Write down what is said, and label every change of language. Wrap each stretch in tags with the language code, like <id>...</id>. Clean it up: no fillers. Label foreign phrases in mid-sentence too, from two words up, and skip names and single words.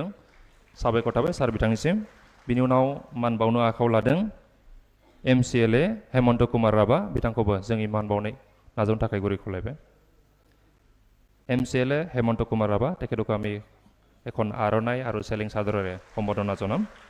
<brx>साबायखर थाबाय सार बिथांनिसिम। बिनि उनाव मान बावनो आखायाव लादों एमसिएलए हेमन्त कुमार राभा, बिथांखौबो जोंनि मान बावनाय नाजावनो थाखाय गुरै खावलायबाय। एमसिएलए हेमन्त कुमार राभा,</brx> <as>তেখেতক আমি এখন আৰণাই আৰু চেলেং চাদৰেৰে সম্বৰ্ধনা জনাম।</as>